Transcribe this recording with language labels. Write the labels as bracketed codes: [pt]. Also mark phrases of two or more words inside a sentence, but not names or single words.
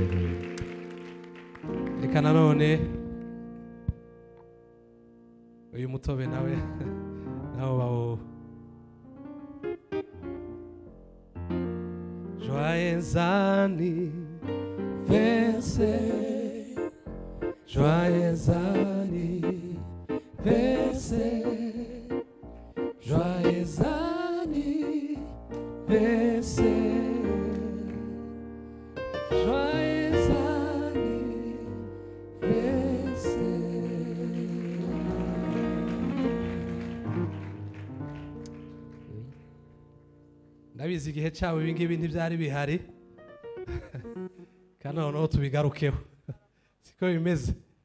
[rw] Reka nanone uyu mutobe nawe bawo [fr] joyeux anniversaire, joyeux anniversaire, joyeux anniversaire. [rw] Ndabizi igihe cyawe ibingibi ntibyari bihari kandi noneho tubigarukeho siko bimeze.